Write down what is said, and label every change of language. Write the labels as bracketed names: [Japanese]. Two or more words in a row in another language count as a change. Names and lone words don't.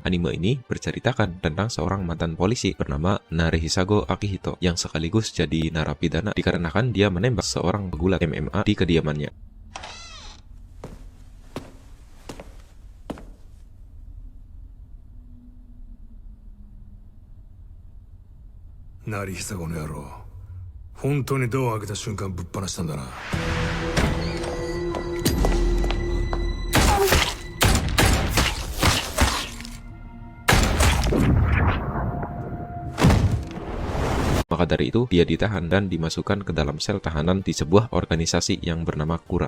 [Indonesian] Anime ini berceritakan tentang seorang mantan polisi bernama Narihisago Akihito yang sekaligus jadi narapidana dikarenakan dia menembak seorang pegulat MMA di kediamannya. [Japanese] Narihisago の野郎、本当にドアを開けた瞬間ぶっ放したんだな。 [Indonesian] Maka dari itu, dia ditahan dan dimasukkan ke dalam sel tahanan di sebuah organisasi yang bernama Kura.